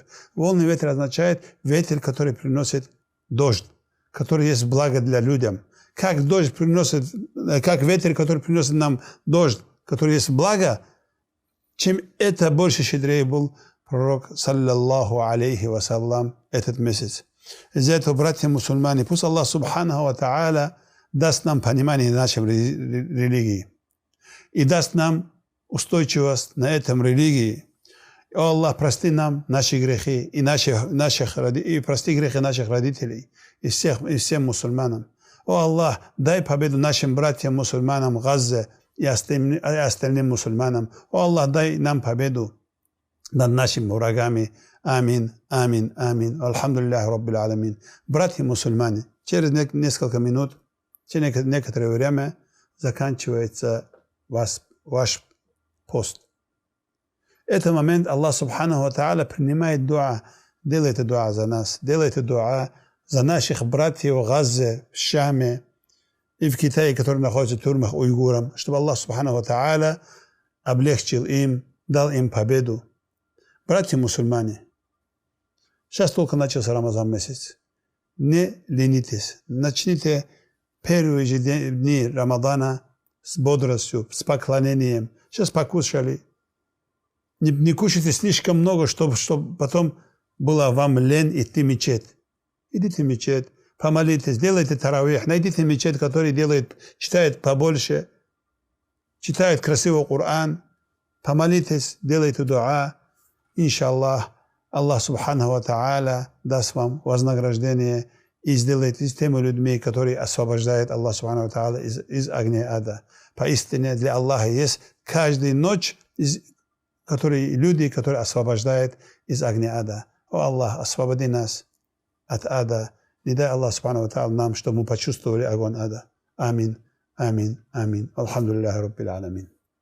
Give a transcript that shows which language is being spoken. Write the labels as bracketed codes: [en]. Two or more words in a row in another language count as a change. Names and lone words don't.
[ru] Волны ветер означает ветер, который приносит дождь, который есть благо для людей. Как дождь приносит, как ветер, который приносит нам дождь, который есть благо, чем это больше щедрее был пророк, [ar] صلى الله عليه وسلم, [ru] этот месяц. Из-за этого, братья мусульмане, пусть Аллах [ar] سبحانه وتعالى [ru] даст нам понимание нашей религии и даст нам устойчивость на этом религии. О Аллах, прости нам наши грехи и прости грехи наших родителей и всем мусульманам. О Аллах, дай победу нашим братьям мусульманам в Газе и остальным мусульманам. О Аллах, дай нам победу над нашими врагами. [ar] آمين، آمين، آمين. الحمد لله رب العالمين. [ru] Братья мусульмане, через несколько минут, через некоторое время заканчивается ваш пост. В этот момент Аллах [ar] سبحانه وتعالى [ru] принимает дуа. Делайте дуа за нас. Делайте дуа за наших братьев в Газе, в Шаме и в Китае, которые находятся в тюрьмах уйгурам, чтобы Аллах [ar] سبحانه وتعالى [ru] облегчил им, дал им победу. Братья мусульмане, сейчас только начался Рамазан месяц. Не ленитесь. Начните первые же дни Рамадана с бодростью, с поклонением. Сейчас покушали. Не кушайте слишком много, чтобы потом было вам лень идти в мечеть. Идите в мечеть, помолитесь, делайте таравих, найдите мечеть, который читает побольше, читает красивый Коран, помолитесь, делайте дуа. Иншаллах, Аллах [ar] سبحانه وتعالى [ru] даст вам вознаграждение и сделает из теми людьми, которые освобождают Аллах [ar] سبحانه وتعالى [ru] из огня ада. Поистине для Аллаха есть каждую ночь люди, которые освобождают из огня ада. О Аллах, освободи нас от ада. Не дай Аллах [ar] سبحانه وتعالى [ru] нам, чтобы мы почувствовали огонь ада. [ar] آمين، آمين، آمين. الحمد لله رب العالمين.